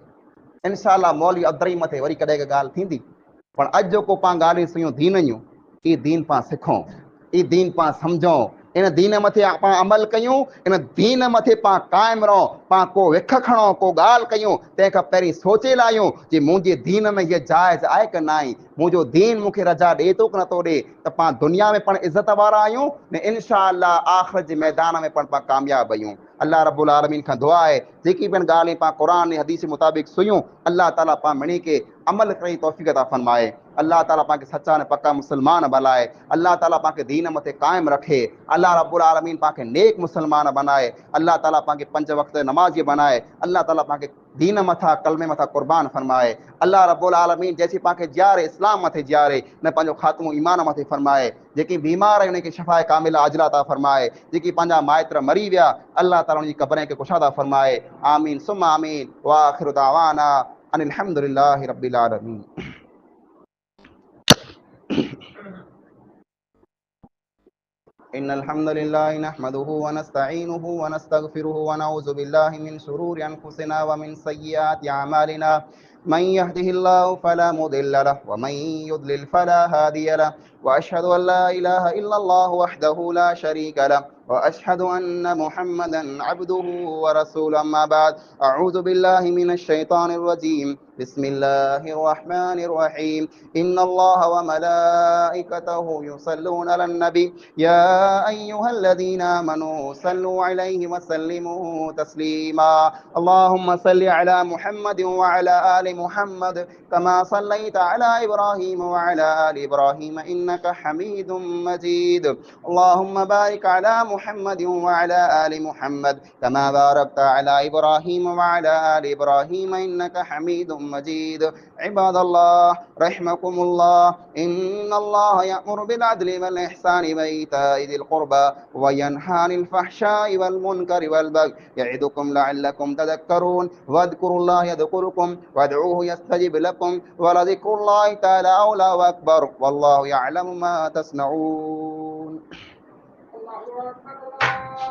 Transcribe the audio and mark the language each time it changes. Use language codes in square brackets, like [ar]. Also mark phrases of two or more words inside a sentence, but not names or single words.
[ar] إن شاء الله [sd] मौलवी अब्दुर्रहीम मथे वरी कॾहिं ॻाल्हि थींदी, पर अॼु जेको पाण ॻाल्हियूं सुयूं दीन जूं, ई दीन पाण सिखूं, ई दीन पाण सम्झूं, इन दीन मथे पाण अमल कयूं, इन दीन मथे पाण क़ाइमु रहूं, पाण को विख खणो, को ॻाल्हि कयूं, तंहिंखां पहिरीं सोचे लाहियूं जे मुंहिंजे दीन में हीअ जाइज़ आहे कि न आहे, मुंहिंजो दीन मूंखे रजा ॾिए थो कि नथो ॾिए, त पाण दुनिया में पण इज़त वारा आहियूं ने [ar] إن شاء الله [sd] आख़िरत जे मैदान में पण पाण कामयाब आहियूं। [ar] الله رب العالمين [sd] खां दुआ आहे जेकी पिण ॻाल्हि पाण क़ुरान ऐं हदीस मुताबिक़ सुयूं, अल्लाह ताला पाण मिणी के अमल करे तौफ़ीक़ अता फरमाए। अल्लाह ताला पाण खे सच्चा ने पक्का मुसलमान बणाए, अल्लाह ताला पाण खे दीन मथे क़ाइमु रखे, [ar] الله رب العالمين [sd] पाण खे नेक मुसलमान बनाए, अल्लाह ताला पाण खे 5 वक़्त नमाज़ी बनाए, अल्लाह ताला पाण खे दीन मथा कलमे मथा कुर्बान फरमाए। [ar] الله رب العالمين [sd] जैसी पाण खे जियारे इस्लाम मथे जियारे, न पंहिंजो ख़ात्मो ईमान मथे फरमाए, जेकी बीमार आहे उनखे शफ़ाए कामिला आजिला अता फरमाए, जेकी पंहिंजा माइत्र मरी विया अल्लाह ताला उनजी क़बरें खे कुशादा फरमाए। [ar] آمين ثم آمين وآخر دعوانا أن الحمد لله رب العالمين. إن الحمد لله نحمده ونستعينه ونستغفره ونعوذ بالله من شرور أنفسنا ومن سيئات أعمالنا من يهده الله فلا مضل له ومن يضلل فلا هادي له وأشهد أن لا إله إلا الله وحده لا شريك له وأشهد أن محمدا عبده ورسوله أما بعد أعوذ بالله من الشيطان الرجيم بسم الله الرحمن الرحيم. إن الله وملائكته يصلون على النبي يا أيها الذين آمنوا صلوا عليه وسلموا تسليما. اللهم صل على محمد وعلى آل محمد كما صليت على إبراهيم وعلى آل إبراهيم إنك حميد مجيد. اللهم بارك على محمد وعلى آل محمد كما باركت على إبراهيم وعلى آل إبراهيم إنك حميد مجيد. عباد الله رحمكم الله إن الله يأمر بالعدل والإحسان وإيتاء ذي القربى وينهى عن الفحشاء والمنكر والبغي يعظكم لعلكم تذكرون واذكروا الله يذكركم وادعوه يستجب لكم ولذكر الله تعالى أولى وأكبر والله يعلم ما تصنعون.